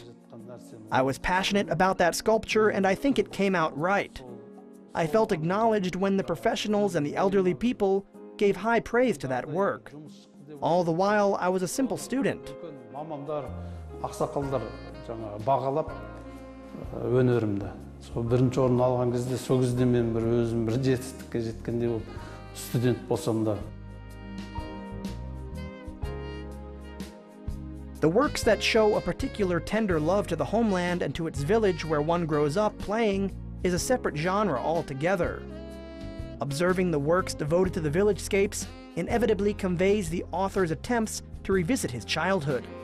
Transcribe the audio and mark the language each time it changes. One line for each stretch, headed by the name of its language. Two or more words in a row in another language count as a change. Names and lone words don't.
English: I was passionate about that sculpture, and I think it came out right. I felt acknowledged when the professionals and the elderly people gave high praise to that work. All the while, I was a simple student.
Kazakh: Мамамдар, ақсақалдар бағалап өнерімді. Сол бірінші орын алған кезде, сол кезде мен бір өзім бір жетістікке жеткендей болып студент болсам да.
English: The works that show a particular tender love to the homeland and to its village where one grows up playing is a separate genre altogether. Observing the works devoted to the village-scapes inevitably conveys the author's attempts to revisit his childhood.